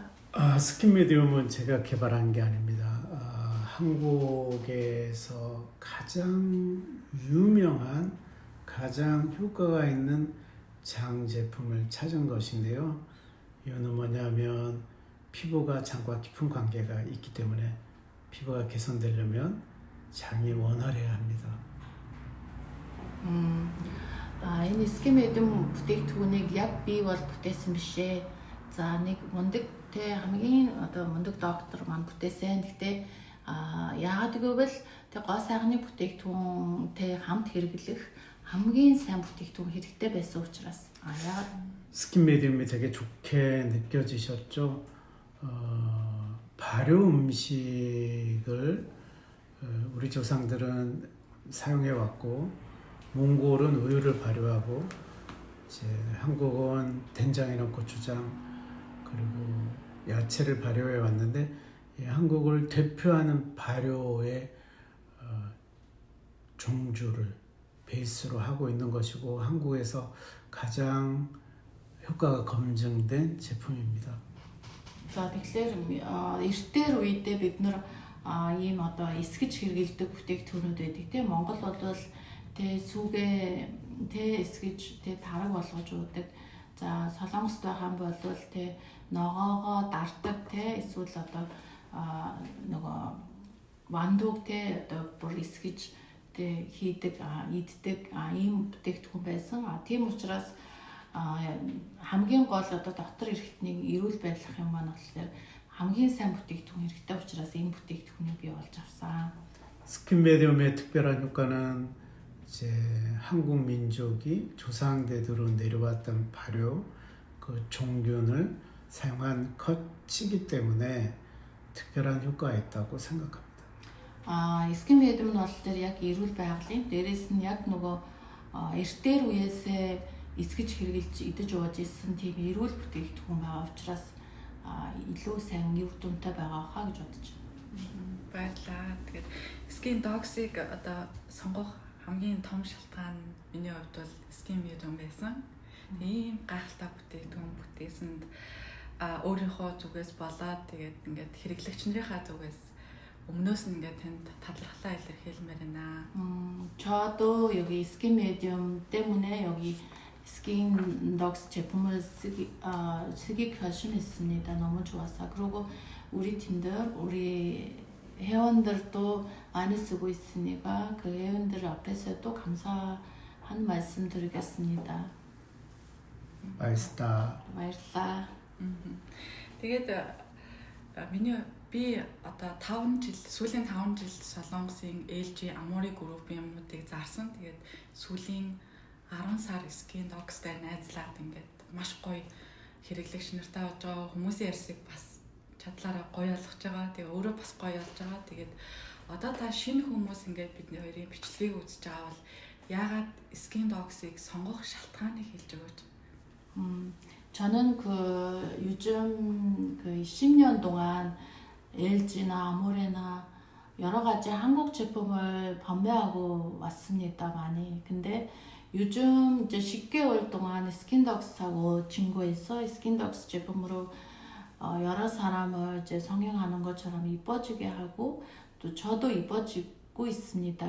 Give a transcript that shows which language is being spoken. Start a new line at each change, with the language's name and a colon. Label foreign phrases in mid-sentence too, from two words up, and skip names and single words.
Korean: 스킨 메디움은 제가 개발한 게 아닙니다. 한국에서 가장 유명한 가장 효과가 있는 장 제품을 찾은 것인데요. 이유는 뭐냐면 피부가 장과 깊은 관계가 있기 때문에 피부가 개선되려면 장이 원활해야 합니다.
Mongolian: Энэ 스킨 메디움 бүтээгдэхүүнийг яг бий бол бүтээсэн бишээ. За нэг мундаг хамгийн одоо мундаг доктор маань бүтээсэн. Гэхдээ яагаад гэвэл гоо сайхны бүтээгдэхүүнтэй хамт хэрэглэх хамгийн сайн бүтээгдэхүүн хэрэгтэй байсан учраас яагаад
Korean: 스킨 메디움이 되게 좋게 느껴지셨죠? 발효 음식을 우리 조상들은 사용해 왔고 몽골은 우유를 발효하고 이제 한국은 된장이나 고추장 그리고 야채를 발효해 왔는데 한국을 대표하는 발효의 종주를 베이스로 하고 있는 것이고 한국에서 가장 효과가 검증된 제품입니다.
Mongolian: За тэгэхээр эртээр үедээ бид нар ийм одоо эсгэж хэрэгэлдэг бүтээгдэхүүнүүд байдаг тийм Монгол бол тэ сүгэ тэ эсгэж тэ тараг болгож уудаг. За Солонгост байгаа бол тэ ногоогоо дардаг тэ эсвэл одоо нөгөө вандууг тэ одоо бүр эсгэж тэ хийдэг иддэг ийм бүтээгдэхүүн байсан. Тийм учраас хамгийн гол одоо дотор эрхтнийг эрүүл байдлах юм маань болохоор хамгийн сайн бүтээгдэхүүн хэрэгтэй учраас энэ бүтээгдэхүүнийг бий болж авсан.
Korean: 스킨 메디움의 특별한 효과는 이제 한국 민족이 조상대대로 내려왔던 발효 그 종균을 사용한 컷이기 때문에 특별한 효과가 있다고 생각합니다.
Mongolian: 스킨 메디움 нь болохоор яг эрүүл байгалийн дээрээс нь яг нөгөө эртээр үеэсээ эсгэж хэрэгжилж идэж ууж ирсэн тийм эрүүл бүтээгдэхүүн байгаа учраас илүү сайн үр дүнтэй байгаа хаа гэж бодож байна. Баярлалаа. Тэгээд Skin Dogs-ыг одоо сонгох хамгийн том шалтгаан миний хувьд бол Skin Medium байсан. Ийм гайхалтай бүтээгдэхүүн бүтээсэнд өөрийнхөө зүгээс болоод тэгээд ингээд хэрэглэгч нарынхаа зүгээс өмнөөс нь ингээд танд талархлаа илэрхийлмээр байна.
Korean: 저도 여기 스킨 메디움 때문에 여기 스킨 덕스 제품을 쓰기 결심했습니다. 너무 좋았어. 그리고 우리 팀들, 우리 회원들도 많이 쓰고 있으니까 그 회원들 앞에서 또 감사한 말씀 드리겠습니다. 맛있다. 맛있다.
Mongolian: Тэгээд би одоо 5 жил сүүлийн 5 жил Солонгосын LG Amore Group-ийн юмнуудыг зарсан. Тэгээд сүүлийн 10 сар Skin Dogs-тай найзлаад ингээд маш гоё хэрэглэгч нартай болж байгаа. Хүмүүсийн ярьсыг бас чадлаараа гоё ойлгож байгаа. Тэгээ өөрөө бас гоё болж байгаа. Тэгээд одоо та шинэ хүмүүс ингээд бидний хоёрын бичлэгийг үзэж байгаа бол яагаад Skin Dogs-ыг сонгох шалтгааныг хэлж өгөөч.
Korean: 저는 요즘 10년 동안 LG나 아모레나 여러 가지 한국 제품을 판매하고 왔습니다, 많이. 근데 요즘 이제 10개월 동안 스킨덕스하고 친구해서 스킨덕스 제품으로 여러 사람을 이제 성형하는 것처럼 이뻐지게 하고 또 저도 이뻐지고 있습니다.